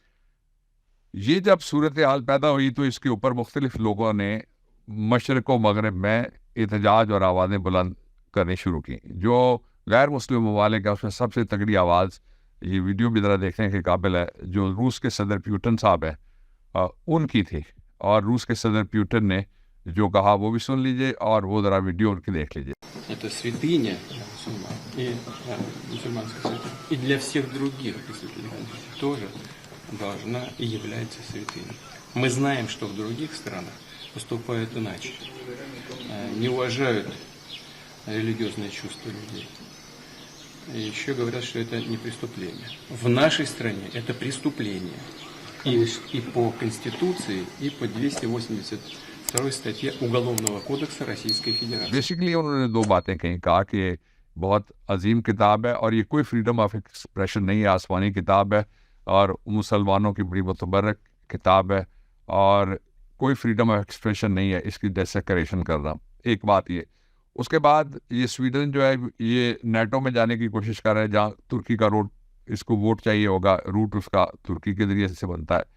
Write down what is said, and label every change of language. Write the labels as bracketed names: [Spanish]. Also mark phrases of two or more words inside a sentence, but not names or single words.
[Urdu] یہ جب صورتحال پیدا ہوئی تو اس کے اوپر مختلف لوگوں نے مشرق و مغرب میں احتجاج اور آوازیں بلند کرنی شروع کی۔ جو غیر مسلم ممالک ہے اس میں سب سے تگڑی آواز، یہ ویڈیو بھی ذرا دیکھنے کے قابل ہے، جو روس کے صدر پیوٹن صاحب ہیں ان کی تھی، اور روس کے صدر پیوٹن نے جو کہا وہ بھی سن لیجئے، اور وہ ذرا ویڈیو ان کی دیکھ لیجئے۔ [Russian] Это святыня мусульман, мусульманская святыня. И для всех других, если ты не знаешь, тоже должна и является святыней. Мы знаем, что в других странах поступают иначе. Не уважают религиозные чувства людей. И еще говорят, что это не преступление. В нашей стране это преступление. И по Конституции, и по 282 статье Уголовного кодекса Российской Федерации. [Urdu] بیسیکلی انہوں نے دو باتیں کہیں، کہا کہ یہ بہت عظیم کتاب ہے، اور یہ کوئی [English] freedom of expression [Urdu] نہیں ہے، آسمانی کتاب ہے، اور مسلمانوں کی بڑی متبرک کتاب ہے، اور کوئی [English] freedom of expression [Urdu] نہیں ہے اس کی ڈیسیکریشن کرنا. ایک بات یہ. اس کے بعد یہ سویڈن جو ہے یہ نیٹو میں جانے کی کوشش کر رہا ہے, جہاں ترکی کا اس کو ووٹ چاہیے ہوگا, روٹ اس کا ترکی کے ذریعے سے بنتا ہے.